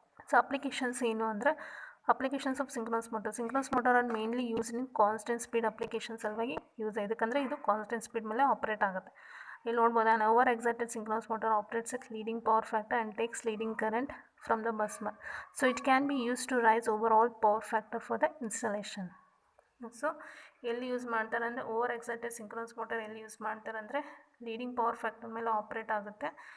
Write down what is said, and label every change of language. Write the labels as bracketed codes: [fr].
[en] so applications [kn] ಏನು ಅಂದರೆ, [en] Applications of synchronous motor are mainly use in constant speed application ಸಲುವಾಗಿ use. [kn] ಇದಕ್ಕಂದರೆ ಇದು constant speed ಮೇಲೆ operate ಆಗುತ್ತೆ. ಇಲ್ಲಿ ನೋಡ್ಬೋದು, [en] On over excited synchronous motor operates at leading power factor and takes leading current from the bus bar. So it can be used to rise overall power factor for the installation. [kn] So ಎಲ್ಲಿ use ಮಾಡ್ತಾರೆ ಅಂದರೆ, over excited synchronous motor ಎಲ್ಲಿ use ಮಾಡ್ತಾರೆ ಅಂದರೆ leading power factor ಮೇಲೆ operate ಆಗುತ್ತೆ.